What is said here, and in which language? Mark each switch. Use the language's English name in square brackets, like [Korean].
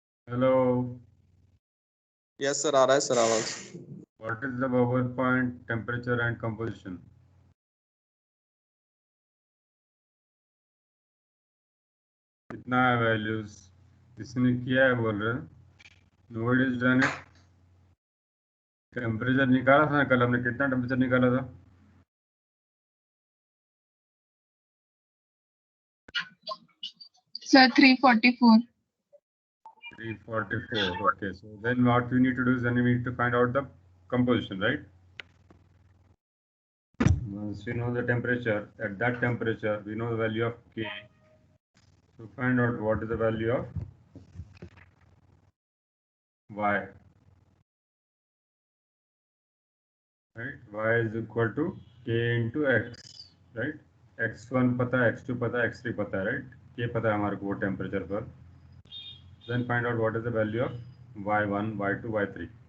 [English] Hello, yes sir, [Hindi] आ रहा है sir आवाज. [English] what is the bubble point, temperature and composition? [Hindi] कितना है values? किसने किया है बोल रहे हैं? [English] Nobody has done it. [Hindi] Temperature निकाला था ना कल हमने, कितना टेम्परेचर निकाला था? [English] Sir, 344. 344. Okay, so then what we need to do is then we need to find out the composition, right? Once we know the temperature, at that temperature we know the value of K. So find out what is the value of Y. Right? Y is equal to K into X. Right? [Hindi] X1 पता है, X2 पता है, X3 पता है, right? K पता है हमारे को वो temperature पर. [English] Then find out what is the value of Y1, Y2, Y3.